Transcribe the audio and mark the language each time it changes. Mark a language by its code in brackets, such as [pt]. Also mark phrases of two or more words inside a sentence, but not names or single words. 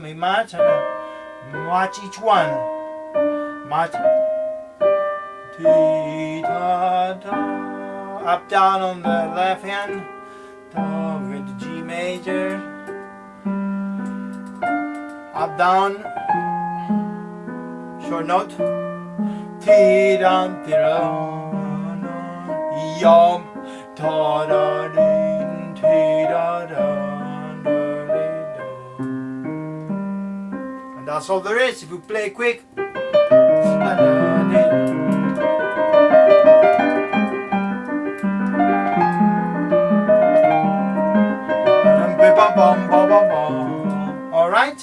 [en] We match. Match each one. Match. Di, da, da. Up down on the left hand. Da, with the G major. Up down. Short note. Ti dum ti dum. Yom. Ta da din ti da da. And that's all there is. If you play quick. Alright?